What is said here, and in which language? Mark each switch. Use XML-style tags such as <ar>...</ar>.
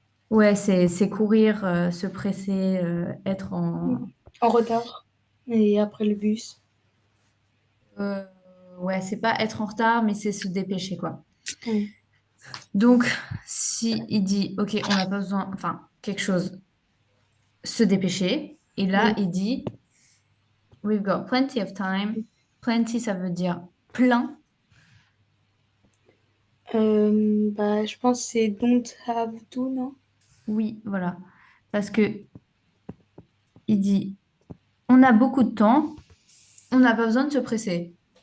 <fr>Ouais, c'est courir, se presser, être en... en retard. Et après le bus. euh, ouais, c'est pas être en retard, mais c'est se dépêcher, quoi. Mm. Donc, si il dit, OK, on n'a pas besoin, enfin, quelque chose, se dépêcher, et là, Oui. il dit,</fr> <en>we've got plenty of time.</en> <fr>Plenty, ça veut dire plein. Bah, je pense que c'est</fr> <en>don't have to,</en> <fr>non? Oui, voilà. Parce que il dit, on a beaucoup de temps, on n'a pas besoin de se presser.</fr>